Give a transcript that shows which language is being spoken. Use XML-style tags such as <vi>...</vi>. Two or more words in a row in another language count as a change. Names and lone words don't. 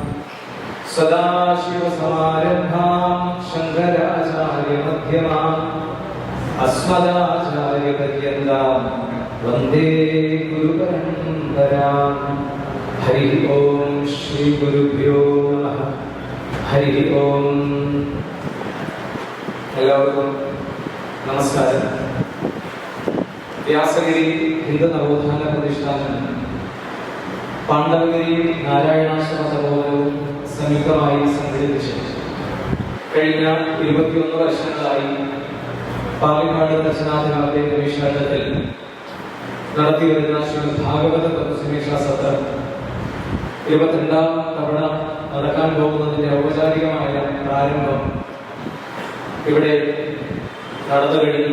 <sa>सदाशिवसमारम्भां शङ्कराचार्यमध्यमाम् अस्मदाचार्यपर्यन्तां वन्दे गुरुपरम्पराम्। हरिः ओं श्रीगुरुभ्यो नमः। हरिः ओं.</sa> <ml>എല്ലാവർക്കും നമസ്കാരം. വ്യാസഗിരി ഹിന്ദു നവോത്ഥാന പ്രതിഷ്ഠാനം പാണ്ഡവഗിരി നാരായണാശ്രമ സഹോദരവും സംയുക്തമായി സംഘടിപ്പിച്ചു കഴിഞ്ഞ 21 വർഷങ്ങളായി പാലക്കാട് ദർശനാധികാരത്തെ ഗവേഷണത്തിൽ നടത്തിവരുന്ന ശ്രീമദ് ഭാഗവത തത്വസമീക്ഷാ സത്രം 22ാം തവണ നടക്കാൻ പോകുന്നതിന്റെ ഔപചാരികമായ പ്രാരംഭം ഇവിടെ നടന്നു കഴിഞ്ഞു.</ml>